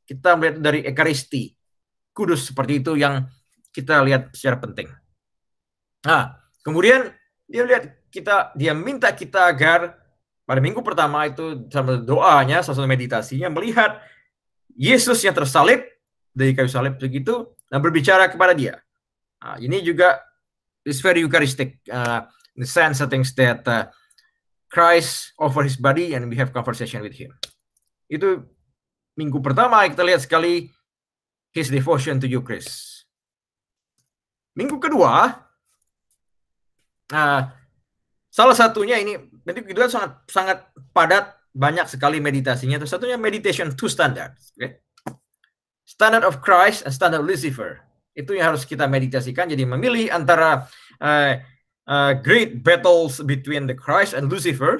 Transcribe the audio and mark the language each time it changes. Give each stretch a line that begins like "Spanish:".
Indonesian: Kita melihat dari Ekaristi kudus seperti itu yang kita lihat secara penting. Nah, kemudian dia minta kita agar pada minggu pertama itu sama doanya, salah satu meditasinya, melihat Yesus yang tersalib dari kayu salib begitu dan berbicara kepada dia. Nah, ini juga
English: is very Eucharistic in the sense I think that Christ offer his body and we have conversation with him.
Indonesian: Itu minggu pertama kita lihat sekali
English: his devotion to Eucharist.
Indonesian: Minggu kedua, salah satunya ini, minggu kedua sangat padat, banyak sekali meditasinya. Itu satunya
English: meditation two standards. Okay? Standard of Christ and standard of Lucifer.
Indonesian: Itu yang harus kita meditasikan. Jadi memilih antara
English: great battles between the Christ and Lucifer.